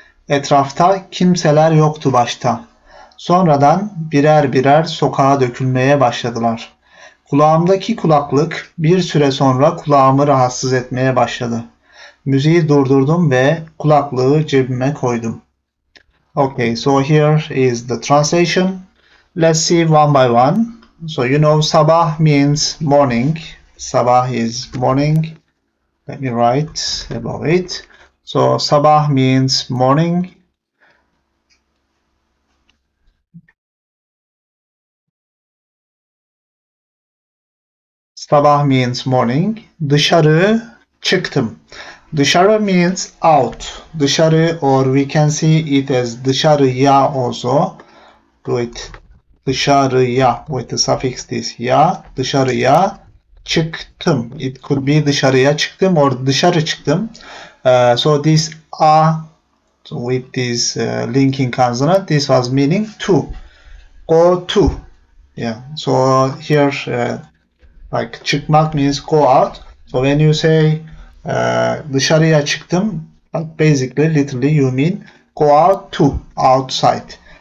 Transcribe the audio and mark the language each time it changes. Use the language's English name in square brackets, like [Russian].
[Turkish] Etrafta kimseler yoktu başta. Sonradan birer birer sokağa dökülmeye başladılar. Kulağımdaki kulaklık bir süre sonra kulağımı rahatsız etmeye başladı. Müziği durdurdum ve kulaklığı cebime koydum. [English] Okay, so here is the translation. Let's see one by one. So you know sabah means morning. Sabah is morning. Let me write about it. So sabah means morning. Sabah means morning. [Turkish] Dışarı çıktım. [English] Dışarı means out. Dışarı, or we can see it as dışarıya also. With dışarıya, with the suffix this ya. [Turkish] Dışarıya çıktım. [English] It could be [Turkish] dışarıya çıktım [English] or [Turkish] dışarı çıktım. [English] So this a with this linking consonant, this was meaning to. Go to. Yeah. So here like çıkmak means go out. So when you say [Turkish] dışarıya çıktım, [English] basically literally you mean go out to, outside.